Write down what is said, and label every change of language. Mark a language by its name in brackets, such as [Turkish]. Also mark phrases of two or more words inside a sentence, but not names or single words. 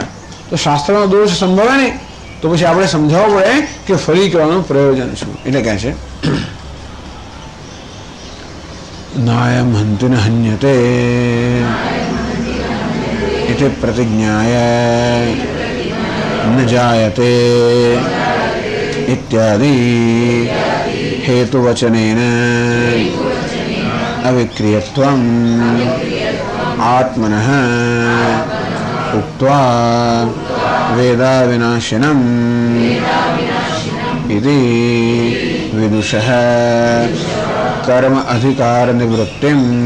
[Gujarati] તો શાસ્ત્રનો દોષ સંભવે નહીં તો પછી આપણે સમજાવવું પડે કે ફરી કહેવાનું પ્રયોજન શું. એટલે કહે છે [Sanskrit] નાયમ હંતિ ન હન્યતે ઇતિ પ્રતિજ્ઞાય ન જાયતે ઇત્યાદિ हेतुवचनेन अविक्रियत्वम् आत्मनः उक्त्वा वेदाविनाशिनम् इति विदुषः कर्म अधिकारनिवृत्तिं